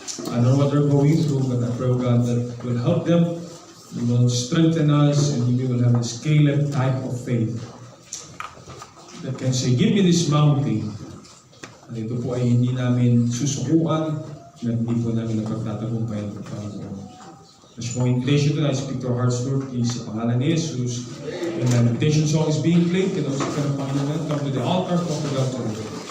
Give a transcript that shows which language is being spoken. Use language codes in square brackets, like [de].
[en] I know what they're going through, but I pray, God, that will help them. You will strengthen us, and we will have this Caleb type of faith that can say, give me this mountain. [tl] At ito po ay hindi namin susukuan, at hindi po namin napagtatagumpay ng Panginoon. [en] As for invitation tonight, speak to our hearts, Lord, please, [tl] sa pangalan ni Jesus. [en] And the invitation song is being played. Can also come to Panginoon, come to the altar, talk to God today.